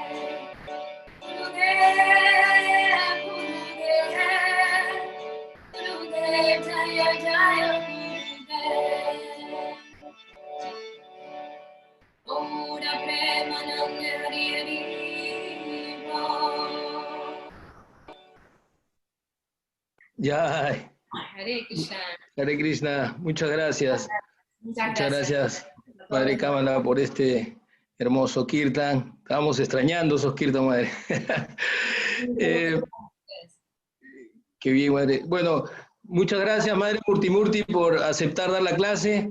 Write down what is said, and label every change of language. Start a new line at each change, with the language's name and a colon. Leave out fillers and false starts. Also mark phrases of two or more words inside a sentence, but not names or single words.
Sanskrit: गुरुदेव, गुरुदेव, गुरुदेव, जय जय गुरुदेव.
Bangla: পুরা প্রেমানন্দে হরি হরি বোল.
Spanish: Ya,
Sanskrit: हरे कृष्ण. हरे कृष्ण,
Spanish: muchas gracias. Muchas gracias, Madre Kamala, por este hermoso kirtan. Estábamos extrañando esos kirtan, Madre. Qué bien, Madre. Bueno, muchas gracias, Madre Murti, por aceptar dar la clase.